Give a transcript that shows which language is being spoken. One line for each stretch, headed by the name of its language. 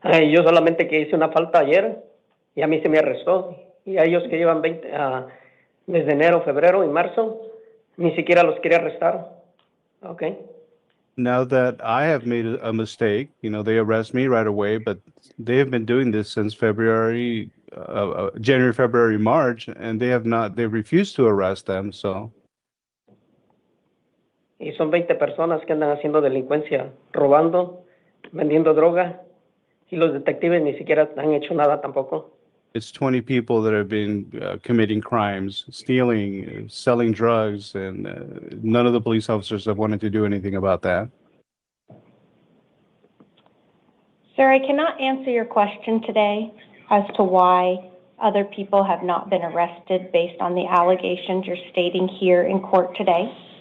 Spanish: yo solamente que hice una falta ayer y a mí se me arrestó. Y a ellos que llevan desde enero, febrero y marzo, ni siquiera los quería arrestar.
English: Okay. now that I have made a mistake, you know, they arrest me right away, but they have been doing this since January, February, March, and they refused to arrest them, so.
Spanish: Y son 20 personas que andan haciendo delincuencia, robando, vendiendo droga, y los detectives ni siquiera han hecho nada tampoco.
English: It's 20 people that have been committing crimes, stealing, selling drugs, and none of the police officers have wanted to do anything about that. Sir, I cannot answer your question today as to why other people have not been arrested based on the allegations you're stating here in court today.